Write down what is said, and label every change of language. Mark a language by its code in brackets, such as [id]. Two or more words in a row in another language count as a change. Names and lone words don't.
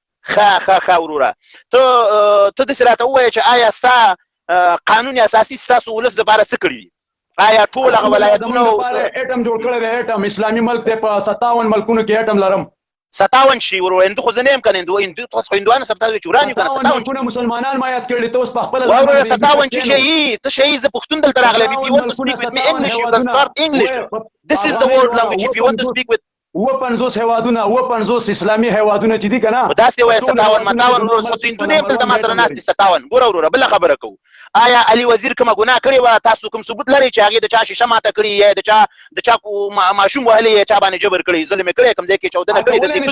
[ps] ښه وروره ته داسې راته ووایه چې آیا ستا قانون اساسي ستاسو ولس لپاره څه کړي دي؟ آیا ټول هغه ولایتونه اټم جوړ کړی دی اټم اسلامي ملک دی په 57 ملکونو کې اټم لرم 57 شي ورو هندو خو زه نه یم کنه هندو تاسو هندوانو سره تاسو چې وران یو کنه 57 ملکونه مسلمانان ما یاد کړل ته اوس په خپل ورو 57 چې شي ته شي زه پښتون دلته راغلی [en] if you want to speak with me English you can start English this is the world language if you want to speak with [ps] 50 هیوادونه 50 اسلامي هیوادونه چې دي کنه داسې وایي 57 ورو خو هندو نه دلته ما سره ناست 57 ګوره ورو بل خبره کوو آیا علي وزیر کومه ګناه کړې وه تاسو کوم ثبوت لرئ چې هغې د چا شیشه ماته کړې یا د چا ماشوم وهلی یا چا باندې جبر کړی ظلم یې کړی کوم ځای کې چاودنه کړې داسې